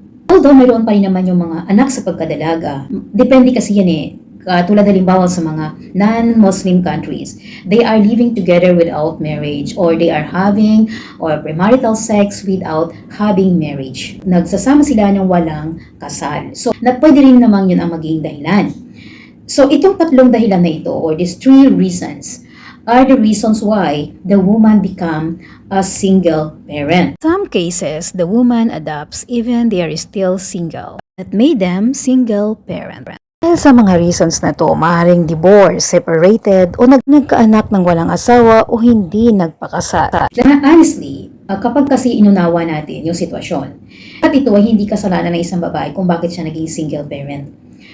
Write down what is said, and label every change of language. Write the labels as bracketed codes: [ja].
[en] Although [tl] mayroon pa rin naman yung mga anak sa pagkadalaga, depende kasi yan tulad halimbawa sa mga [en] non-Muslim countries, they are living together without marriage or they are having or premarital sex without having marriage. [tl] Nagsasama sila ng walang kasal. So, pwede rin naman yun ang maging dahilan. [en] So, [tl] itong tatlong dahilan na ito [en] or these three reasons are the reasons why the woman become a single parent. Some cases, the woman adopts even they are still single. That made them single parent. [tl] Dahil sa mga reasons na to, maaaring divorce, separated, o nagkaanak ng walang asawa o hindi nagpakasal. Honestly, kapag kasi inunawa natin yung sitwasyon, at ito ay hindi kasalanan ng isang babae kung bakit siya naging single parent.